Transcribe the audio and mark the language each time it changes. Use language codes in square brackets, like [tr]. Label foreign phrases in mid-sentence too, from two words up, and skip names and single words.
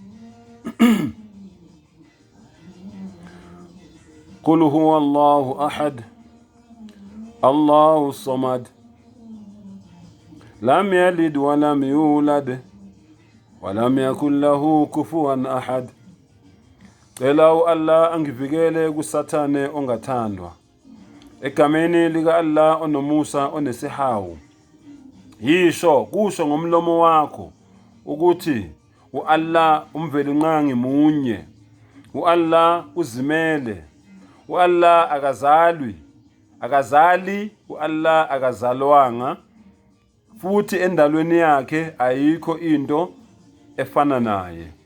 [ar] قل هو الله أحد الله الصمد لم يلد ولم يولد ولم يكن له كفوا أحد. [zu] Cela Allah angivikele kusathane ongathandwa egameni lika Allah onomusa onesihawu. Yisho kusho ngomlomo wakho ukuthi uAllah umvelinqangi munye, uAllah uzimele, uAllah akazali, uAllah akazalwanga, futhi endalweni yakhe ayikho into efana naye.